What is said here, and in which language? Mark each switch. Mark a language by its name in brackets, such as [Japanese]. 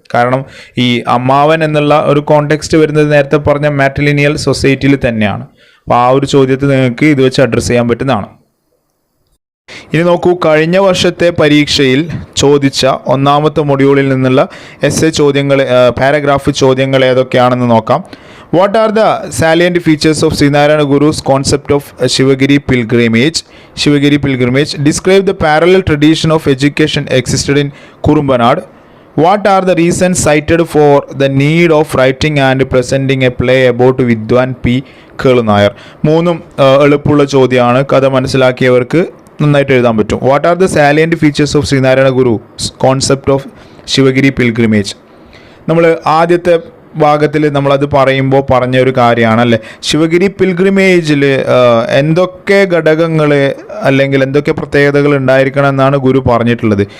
[Malayalam] കാരണം ഈ അമ്മാവൻ എന്നുള്ള ഒരു കോണ്ടെക്സ്റ്റ് വരുന്നത് നേരത്തെ പറഞ്ഞ മാട്രിലിനിയൽ സൊസൈറ്റിയിൽ തന്നെയാണ്. അപ്പോൾ ആ ഒരു ചോദ്യത്തെ നിങ്ങൾക്ക് ഇത് വെച്ച് അഡ്രസ്സ് ചെയ്യാൻ പറ്റുന്നതാണ്. ഇനി നോക്കൂ, കഴിഞ്ഞ വർഷത്തെ പരീക്ഷയിൽ ചോദിച്ച ഒന്നാമത്തെ മൊഡ്യൂളിൽ നിന്നുള്ള എസ്സേ ചോദ്യങ്ങൾ, പാരഗ്രാഫ് ചോദ്യങ്ങൾ ഏതൊക്കെയാണെന്ന് നോക്കാം. [English] What are the salient features of Srinarayana Guru's concept of Shivagiri pilgrimage? Describe the parallel tradition of education existed in Kurumbanad. What are the reasons cited for the need of writing and presenting a play about Vidwan P. [Malayalam] Kelunayar? മൂന്നും എളുപ്പമുള്ള ചോദ്യമാണ്. കഥ മനസ്സിലാക്കിയവർക്ക് നന്നായിട്ട് എഴുതാൻ പറ്റും. [English] What are the salient features of Sreenarayana Guru concept of Sivagiri pilgrimage? [Malayalam] നമ്മൾ ആദ്യത്തെ ഭാഗത്തിൽ നമ്മളത് പറയുമ്പോൾ പറഞ്ഞ ഒരു കാര്യമാണ് അല്ലേ, ശിവഗിരി പിൽഗ്രിമേജിൽ എന്തൊക്കെ ഘടകങ്ങൾ അല്ലെങ്കിൽ എന്തൊക്കെ പ്രത്യേകതകൾ ഉണ്ടായിരിക്കണം എന്നാണ് ഗുരു പറഞ്ഞിട്ടുള്ളത്.